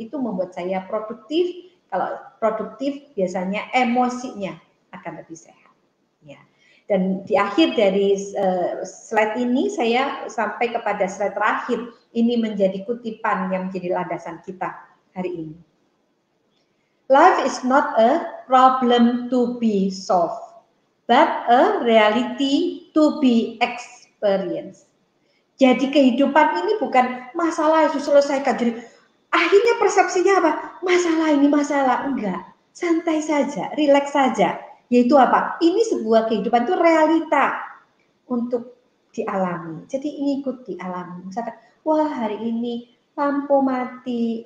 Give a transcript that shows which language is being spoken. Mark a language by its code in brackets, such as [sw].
[id] Itu membuat saya produktif. Kalau produktif biasanya emosinya akan lebih sehat. Ya. Dan di akhir dari slide ini saya sampai kepada slide terakhir. Ini menjadi kutipan yang menjadi landasan kita hari ini. [en] Life is not a problem to be solved, but a reality to be experienced. [id] Jadi kehidupan ini bukan masalah yang diselesaikan. Jadi akhirnya persepsinya apa? Masalah ini masalah. Enggak. Santai saja, rileks saja. Yaitu apa? Ini sebuah kehidupan itu realita untuk dialami. Jadi ikut dialami. Misalkan, wah hari ini lampu mati.